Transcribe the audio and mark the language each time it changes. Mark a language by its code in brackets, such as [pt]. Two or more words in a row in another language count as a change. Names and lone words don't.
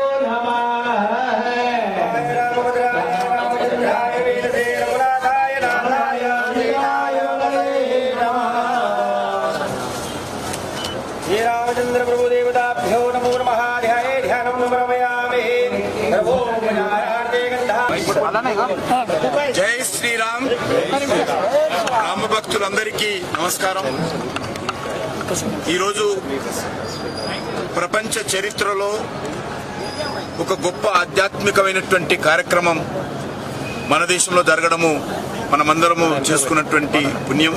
[sa] श्री रामचंद्र प्रभु देवताभ्यो नमो नमः ध्याये ध्यानं समर्पयामि प्रभो [te] జై శ్రీరామ్. రామ భక్తులందరికీ నమస్కారం. ఈరోజు ప్రపంచ చరిత్రలో ఒక గొప్ప ఆధ్యాత్మికమైనటువంటి కార్యక్రమం మన దేశంలో జరగడము మనమందరము చేసుకున్నటువంటి పుణ్యం.